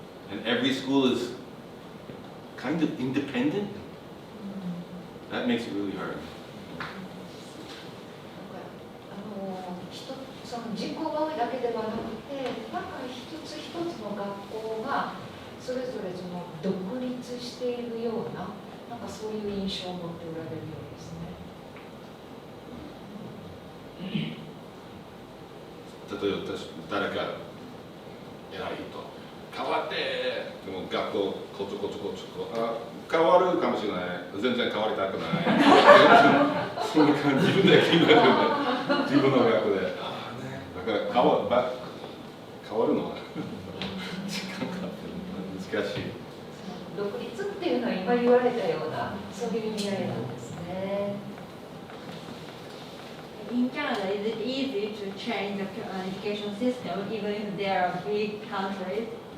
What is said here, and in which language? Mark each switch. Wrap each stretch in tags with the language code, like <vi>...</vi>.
<en>And every school is kind of independent. That makes it really hard.</en> <ja>その人口が多いだけではなくて、なんか一つ一つの学校がそれぞれその独立しているような、なんかそういう印象を持っておられるようですね。例えば誰か偉い人変わってでも学校こちょこちょこちょこ変わるかもしれない全然変わりたくないそういう感じ自分で決めるんで自分の学校でだから変わるのは時間かかって難しい独立っていうのは今言われたようなそういう意味合いなんですね。</ja> <en>In Canada, is it easy to change the education system even if there are big countries?</en>